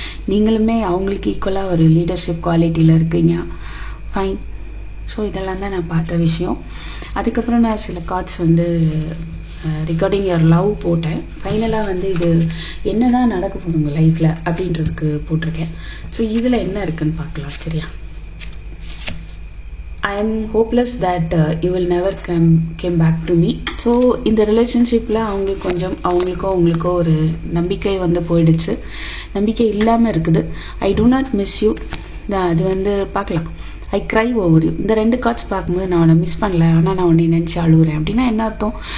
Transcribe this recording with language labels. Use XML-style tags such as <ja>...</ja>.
<ta>நீங்களுமே அவங்களுக்கு ஈக்குவலாக ஒரு லீடர்ஷிப் குவாலிட்டியில் இருக்கீங்க. ஃபைன். ஸோ இதெல்லாம் தான் நான் பார்த்த விஷயம். அதுக்கப்புறம் நான் சில கார்ட்ஸ் வந்து ரிகார்டிங் யுவர் லவ் போட்டேன். ஃபைனலாக வந்து இது என்ன தான் நடக்க போகுது உங்கள் லைஃப்பில் அப்படின்றதுக்கு போட்டிருக்கேன். ஸோ இதில் என்ன இருக்குன்னு பார்க்கலாம், சரியா?</ta> <en>I am hopeless that you will never came back to me.</en> <ta>So இந்த ரிலேஷன்ஷிப்பில் அவங்களுக்கோ ஒரு நம்பிக்கை வந்து போயிடுச்சு, நம்பிக்கை இல்லாமல் இருக்குது.</ta> <en>I do not miss you.</en> <ta>அது வந்து பார்க்கலாம்.</ta> <en>I cry over you.</en> <ta>இந்த 2 கார்ட்ஸ் பார்க்கும்போது நான் உன்னை மிஸ் பண்ணல, ஆனால் நான் உன்னை நினச்சி அழுகுறேன் அப்படின்னா என்ன அர்த்தம்?</ta>